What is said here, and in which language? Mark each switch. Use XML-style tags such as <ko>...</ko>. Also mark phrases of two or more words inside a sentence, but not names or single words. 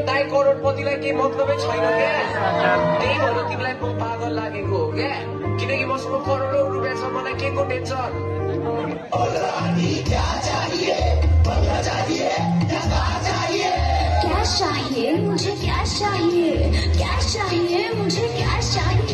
<ne>दाइ करोडपतिलाई केही मतलबै छैन क्या त्यही भएर तिमीलाई म पागल लागेको हो क्या किनकि मसँग करोडौं रुपियाँ छ मलाई के को टेन्सन</ne> <hi>क्या चाहिए मुझे क्या चाहिए मुझे क्या चाहिए</hi>